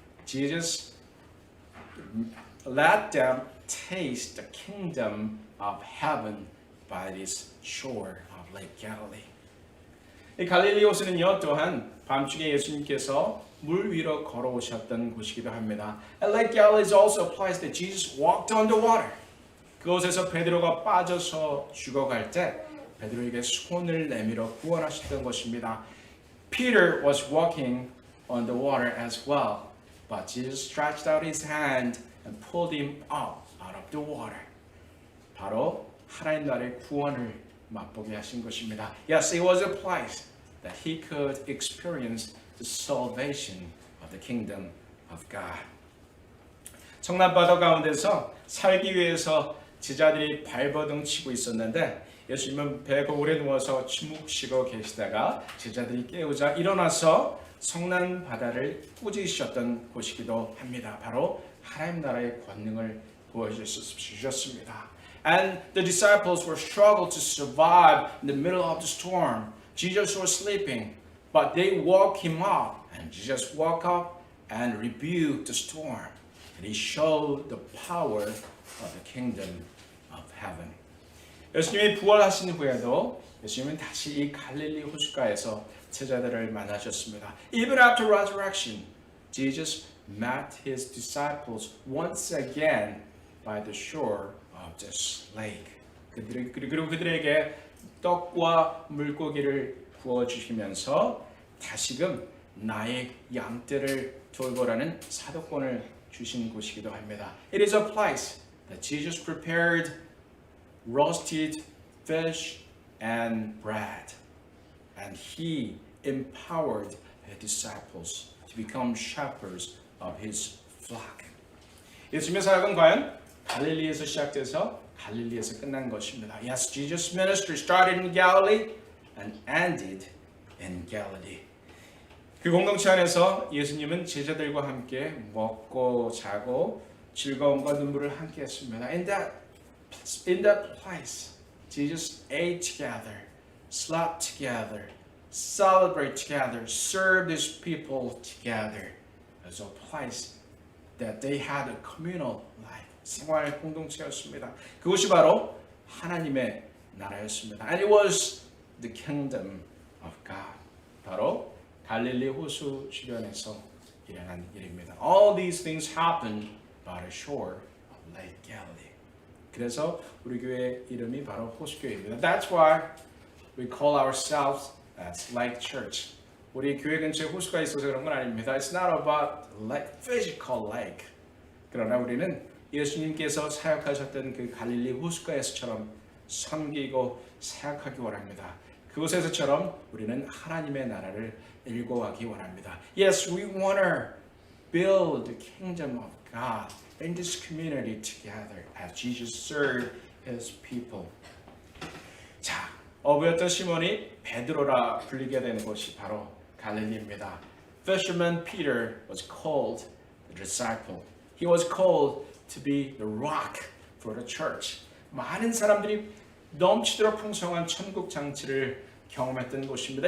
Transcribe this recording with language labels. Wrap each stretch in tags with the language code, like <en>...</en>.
<en>Jesus let them taste the kingdom of heaven by this shore of Lake Galilee.</en> <ko>이 갈릴리 호수는요, 또한 밤중에 예수님께서 물 위로 걸어오셨던 곳이기도 합니다.</ko> <en>And Lake Galilee is also a place that Jesus walked on the water.</en> <ko>그곳에서 베드로가 빠져서 죽어갈 때 베드로에게 손을 내밀어 구원하셨던 것입니다.</ko> <en>Peter was walking on the water as well, but Jesus stretched out his hand and pulled him up out of the water.</en> <ko>바로 하나님 나라의 구원을 맛보게 하신 것입니다.</ko> <en>Yes, it was a place that he could experience the salvation of the kingdom of God.</en> <ko>청남바다 가운데서 살기 위해서 제자들이 발버둥 치고 있었는데 예수님은 배가 오래 누워서 주무시고 계시다가 제자들이 깨우자 일어나서 성난 바다를 꾸짖으셨던 곳이기도 합니다. 바로 하나님 나라의 권능을 보여주셨습니다.</ko> <en>And the disciples were struggled to survive in the middle of the storm. Jesus was sleeping, but they woke him up, and Jesus woke up and rebuked the storm. And he showed the power of the kingdom of heaven.</en> <ko>예수님이 부활하신 후에도 예수님은 다시 이 갈릴리 호숫가에서 제자들을 만나셨습니다.</ko> <en>Even after resurrection, Jesus met his disciples once again by the shore of this lake.</en> <ko>그리고 그들에게 떡과 물고기를 부어주시면서 다시금 나의 양떼를 돌보라는 사도권을 주신 곳이기도 합니다.</ko> <en>It is a place that Jesus prepared roasted fish and bread, and he empowered his disciples to become shepherds of his flock.</en> <ko>예수님의 사역은 과연 갈릴리에서 시작돼서 갈릴리에서 끝난 것입니다.</ko> <en>Yes, Jesus' ministry started in Galilee and ended in Galilee.</en> <ko>그 공동체 안에서 예수님은 제자들과 함께 먹고 자고 즐거움과 눈물을 함께 했습니다.</ko> <en>In that place, Jesus ate together, slept together, celebrated together, served his people together. As a place that they had a communal life.</en> <ko>생활 공동체였습니다. 그것이 바로 하나님의 나라였습니다.</ko> <en>And it was the kingdom of God.</en> <ko>바로 갈릴리 호수 주변에서 일어난 일입니다.</ko> <en>All these things happened by the shore of Lake Galilee.</en> <ko>그래서 우리 교회 이름이 바로 호수교회입니다.</ko> <en>That's why we call ourselves as Lake Church.</en> <ko>우리 교회 근처에 호수가 있어서 그런 건 아닙니다.</ko> <en>It's not about like physical lake.</en> <ko>그러나 우리는 예수님께서 사역하셨던 그 갈릴리 호수가에서처럼 섬기고 사역하기 원합니다. 그곳에서처럼 우리는 하나님의 나라를 일궈가기 원합니다.</ko> <en>Yes, we want to build the kingdom of God in this community together as Jesus served His people.</en> <ko>자, 어부였던 시몬이 베드로라 불리게 되는 곳이 바로 갈릴리입니다.</ko> <en>Fisherman Peter was called the disciple. He was called to be the rock for the church.</en> <ko>많은 사람들이 넘치도록 풍성한 천국 장치를 경험했던 곳입니다.</ko>